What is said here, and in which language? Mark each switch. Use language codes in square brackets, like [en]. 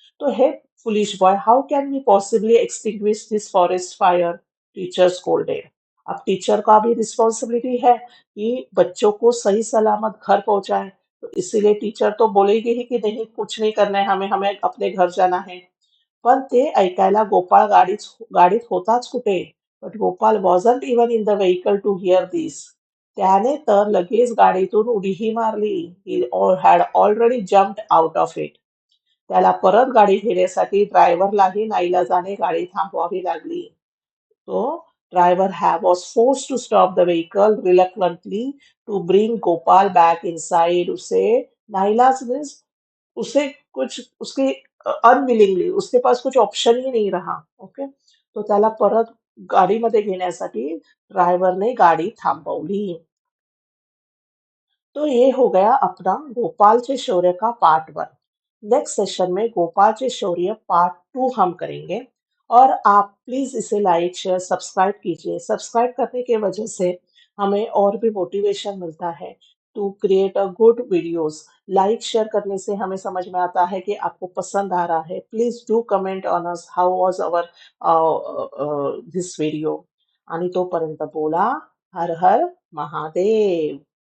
[en] तो hey foolish boy, how can we possibly extinguish this forest fire? Teacher scolded. [hi] अब teacher का भी responsibility है कि बच्चों को सही सलामत घर पहुंचाए, तो इसीलिए टीचर तो बोलेगी ही कि नहीं, कुछ नहीं करना है, हमें हमें अपने घर जाना है. [mr] पण ते ऐकायला गोपाळ गाडीत होताच कुठे? [en] But Gopal wasn't even in the vehicle to hear this. [mr] त्याने तर लगेच गाडीतून उडीही मारली. [en] He had already jumped out of it. [mr] त्याला परत गाडी घेण्यासाठी ड्रायव्हरलाही नाईलाजाने गाडी थांबवावी लागली. [en] तो driver was forced to stop the vehicle reluctantly to bring Gopal back inside. [hi] उसे नाइलाज मीन्स उसे कुछ उसके अनविलिंगली उसके पास कुछ ऑप्शन ही नहीं रहा. [mr] ओके, तो त्याला परत गाडीमध्ये घेण्यासाठी ड्रायव्हरने गाडी थांबवली. [hi] तो ये हो गया अपना गोपाल के शौर्य का पार्ट 1. नेक्स्ट सेशन में गोपाल के शौर्य पार्ट 2 हम करेंगे. और आप प्लीज इसे लाइक शेयर सब्सक्राइब कीजिए. सब्सक्राइब करने के वजह से हमें और भी मोटिवेशन मिलता है [en] To create a good videos. [hi] Like share करने से हमें समझ में आता है कि आपको पसंद आ रहा है. [en] Please do comment on us how was our this video. [mr] आणि तोपर्यंत बोला हर हर महादेव.